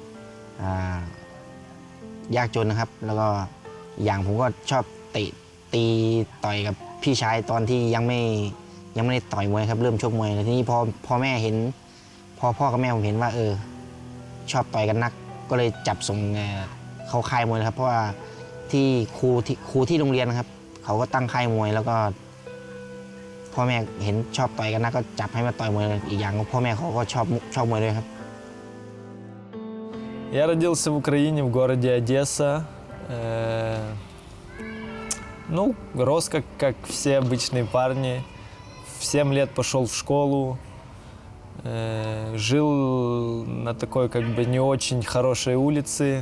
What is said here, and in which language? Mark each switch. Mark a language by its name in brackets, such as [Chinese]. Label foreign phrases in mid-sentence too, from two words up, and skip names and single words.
[Thai] ยากจนนะครับแล้วก็อย่างผมก็ชอบตีต่อยกับพี่ชายตอนที่ยังไม่ได้ต่อยมวยครับเริ่มชกมวยแล้วทีนี้พอพ่อแม่เห็นพ่อกับแม่ผมเห็นว่าชอบต่อยกันนักก็เลยจับส่งเข้าค่ายมวยครับเพราะว่าที่ครูที่โรงเรียนนะครับเขาก็ตั้งค่ายมวยแล้วก็พ่อแม่เห็นชอบต่อยกันนักก็จับให้มาต่อยมวยอีกอย่างพ่อแม่เขาก็ชอบมวยด้วยครับ [Russian] Я родился в Украине, в городе Одесса. Рос как все обычные парни. В 7 лет пошел в школу. Жил на такой не очень хорошей улице.